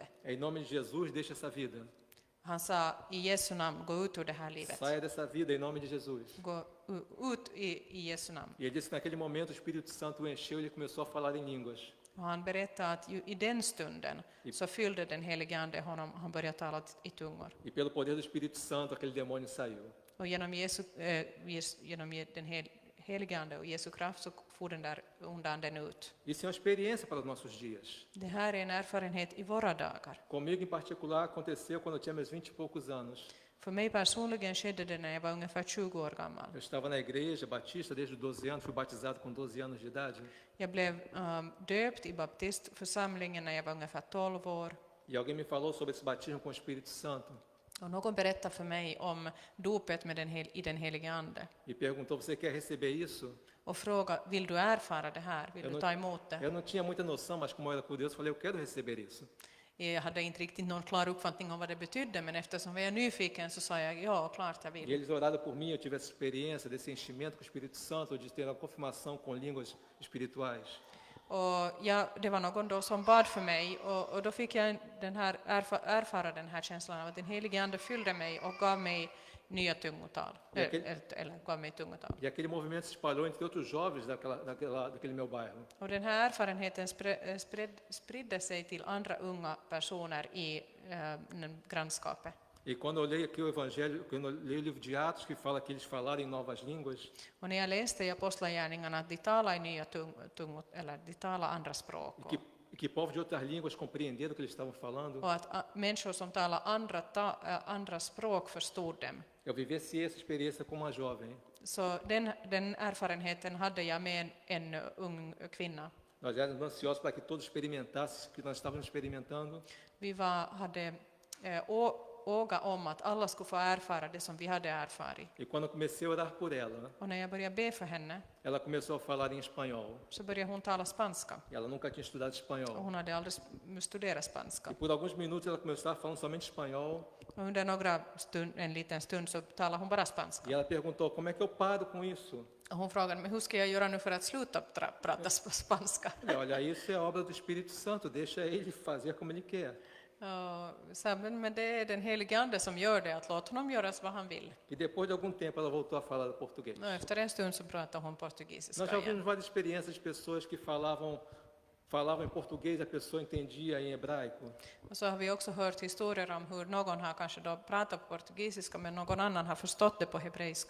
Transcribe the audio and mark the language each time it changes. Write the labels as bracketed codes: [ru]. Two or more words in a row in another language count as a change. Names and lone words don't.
[pt] Em nome de Jesus, deixa essa vida. [sv] Han sa i Jesu namn, gå ut ur det här livet. [pt] Saia dessa vida em nome de Jesus. [sv] Gå ut i Jesu namn. [pt] E ele disse que naquele momento o Espírito Santo o encheu e ele começou a falar em línguas. [sv] Och han berättade att i den stunden så fyllde den helige ande honom, han började tala i tungor. [pt] E pelo poder do Espírito Santo aquele demônio saiu. [sv] Och genom den helige ande och Jesu kraft så for den där onda anden ut. [pt] Isso é uma experiência para os nossos dias. [sv] Det här är en erfarenhet i våra dagar. [pt] Comigo em particular aconteceu quando eu tinha meus 20 e poucos anos. [sv] För mig personligen skedde det när jag var ungefär 20 år gammal. [pt] Eu estava na igreja batista desde os 12 anos, fui batizado com 12 anos de idade. [sv] Jag blev döpt i baptistförsamlingen när jag var ungefär 12 år. [pt] E alguém me falou sobre esse batismo com o Espírito Santo. [sv] Och någon berättade för mig om dopet med i den helige ande. [pt] E perguntou, você quer receber isso? [sv] Och frågade, vill du erfara det här? Vill du ta emot det? [pt] Eu não tinha muita noção, mas como eu era por Deus, eu falei, eu quero receber isso. [sv] Jag hade inte riktigt någon klar uppfattning om vad det betydde, men eftersom jag är nyfiken så sa jag ja, klart jag [pt] E [sv] vill. [pt] eles oraram por mim, eu tive essa experiência desse enchimento com o Espírito Santo, de ter a confirmação com línguas espirituais. [sv] Och det var någon då som bad för mig och då fick jag erfara den här känslan av att den helige ande fyllde mig och gav mig nya tungotal. Eller gav mig tungotal. [pt] E aquele movimento se espalhou entre outros jovens daquele meu bairro. [sv] Och den här erfarenheten spridde sig till andra unga personer i grannskapet. [pt] E quando eu leio aqui o Evangelho, quando eu leio o livro de Atos, que fala que eles falaram em novas línguas, [sv] Och när jag läste i apostlagärningarna att de talar i nya tungor, eller de talar andra språk. [pt] e que povos de outras línguas compreenderam o que eles estavam falando, [sv] Och att människor som talar andra språk förstod dem. [pt] eu vivenciei essa experiência como uma jovem. [sv] Så den erfarenheten hade jag med en ung kvinna. [pt] Nós éramos ansiosos para que todos experimentassem o que nós estávamos experimentando. [sv] Vi hade åga om att alla skulle få erfara det som vi hade erfarit. [pt] E quando eu comecei a orar por ela, [sv] Och när jag började be för henne [pt] ela começou a falar em espanhol. [sv] så började hon tala spanska. [pt] Ela nunca tinha estudado [sv] Och [pt] espanhol. [sv] hon hade aldrig studerat spanska. [pt] E por alguns minutos ela começava falando somente espanhol. [sv] Och under en liten stund så talade hon bara spanska. [pt] E ela perguntou: como é que eu paro com isso? [sv] Och hon frågade mig, hur ska jag göra nu för att sluta prata spanska? [pt] Eu falei, olha, isso é obra do Espírito Santo, deixa ele fazer como ele quer. [sv] Och sa, men det är den helige ande som gör det, att låta honom göra vad han vill. [pt] E depois de algum tempo ela voltou a falar português. [sv] Och efter en stund så pratade hon portugisiska [pt] Nós já [sv] igen. [pt] ouvimos várias experiências de pessoas que falavam em português, a pessoa entendia em hebraico. [sv] Och så har vi också hört historier om hur någon har kanske då pratat på portugisiska men någon annan har förstått det på hebreiska.